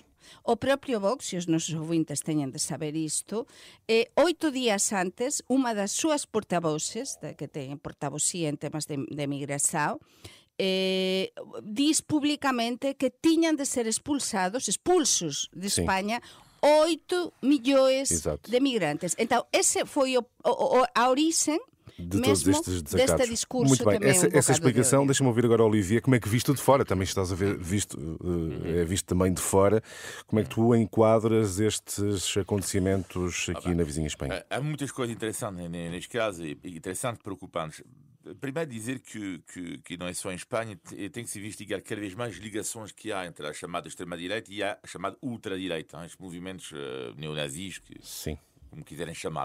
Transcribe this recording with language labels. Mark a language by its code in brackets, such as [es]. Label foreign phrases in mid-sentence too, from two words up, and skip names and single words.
[gl] O propio Vox, e os nosos ouvintes teñen de saber isto, 8 días antes, unha das súas portavoces, que ten portavocía en temas de migración, diz públicamente que tiñan de ser expulsos de España 8 millóns de migrantes. Então, ese foi a orixe de todos estes desacatos. Deste discurso. [pt] Muito bem, essa explicação, deixa-me ouvir agora, Olivia, como é que visto de fora, também estás a ver, visto também de fora, como é que tu enquadras estes acontecimentos aqui na vizinha Espanha? Há muitas coisas interessantes neste caso, e interessantes, preocupantes. Primeiro dizer que não é só em Espanha, tem que se investigar cada vez mais ligações que há entre a chamada extrema-direita e a chamada ultradireita, estes movimentos neonazis, como quiserem chamá-la.